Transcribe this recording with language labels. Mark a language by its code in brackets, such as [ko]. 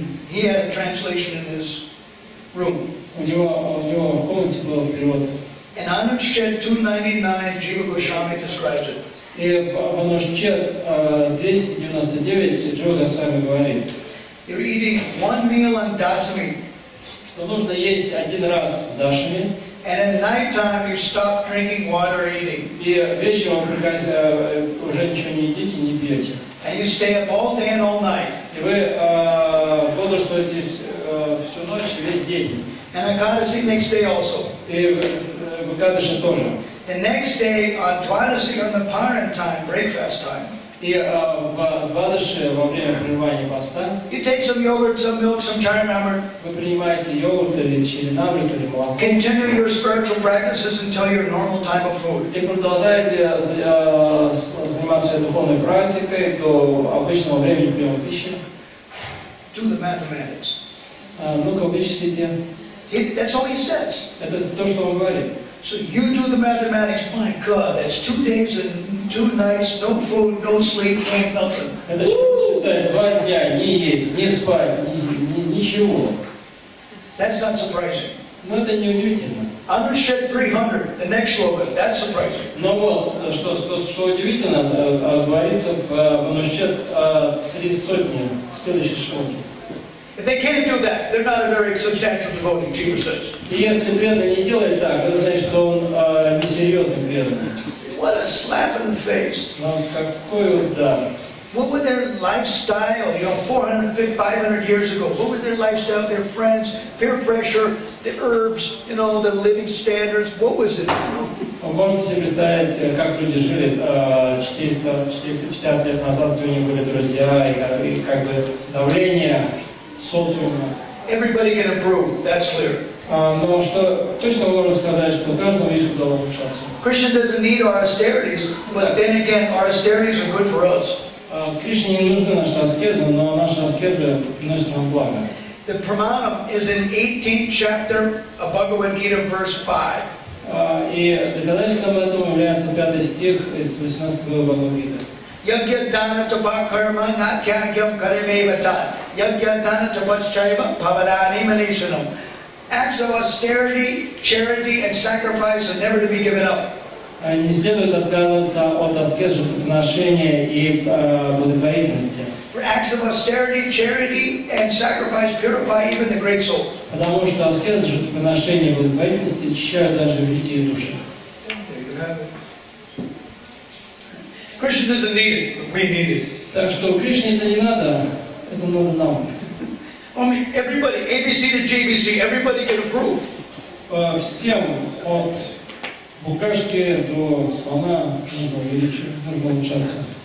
[en] He had a translation in his room. [ru] У него в комнате был перевод. [en] In Anushchet 299, Jiva Goswami describes it. [ru] И в Анушчет 299 Джива Госвами говорит, [en] You're eating one meal on Dasami. [ru] что нужно есть один раз в Дашми. [en] And at night time you stop drinking water or eating. [ru] И вечером уже ничего не едите, не пьете. [en] And you stay up all day and all night. [ru] И вы бодрствуете всю ночь и весь день. [en] And Ekadasi next day also. [ru] И в Экадаши тоже. [en] The next day on Dwadasi on the Paran time, breakfast time. [ru] И в Двадаши во время прерывания поста [en] you take some yogurt, some milk, some charnamrit. [ru] Вы принимаете йогурт или чаринамрит или молоко. [en] Continue your spiritual practices until your normal time of food. [ru] И продолжаете заниматься своей духовной практикой до обычного времени приема пищи. [en] Do the mathematics. [ru] Ну-ка вычислите. [en] That's all he says. [ru] Это то, что он говорит. [en] So you do the mathematics. My God, that's 2 days and 2 nights, no food, no sleep, ain't nothing. [ru] Это считай, 2 дня не есть, не спать, ничего. [en] That's not surprising. [ru] Но это не удивительно. [en] Anushchet 300, the next shloka, that's surprising. [ru] Но вот, что удивительно, говорится в Анушчет 300, в следующей шлоке. [en] If they can't do that, they're not a very substantial devotee, Jiva says. [ru] И если преданный не делает так, это значит, что он несерьезный преданный. [en] What a slap in the face. [ru] Но какой удар. [en] What was their lifestyle, 400, 500 years ago? What was their lifestyle, their friends, peer pressure, the herbs, the living standards? What was it? [ru] Можете себе представить, как люди жили 400-450 лет назад, где у них были друзья, и как бы давление социума. [en] Everybody can improve, that's clear. [ru] Но что точно можно сказать, что каждому есть куда улучшаться. [en] Christian doesn't need our austerities, but then again, our austerities are good for us. [ru] Кришне не нужны наши аскезы, но наши аскезы приносят нам благо. [en] The Pramanam is in 18th chapter of Bhagavad Gita, verse 5. [ru] И доказательством этого является 5 стих из 18 главы Бхагавад-гиты. [sa] Yagya dana tapa karma natyagyam karimevata. Yagya dana tapaschaiva pavadani manishanam. [en] Acts of austerity, charity, and sacrifice are never to be given up. [ru] Не следует отказываться от аскез, жертвоприношения и благотворительности. [en] Acts of austerity, charity, and sacrifice purify even the great souls. [ru] Потому что аскезы, жертвоприношения и благотворительности очищают даже великие души. [en] Christian doesn't need it, but we need it. [ru] Так что Кришне это не надо, это надо нам. [en] Everybody, ABC to GBC, everybody can improve. [ru] Всем от букашки до слона нужно улучшаться.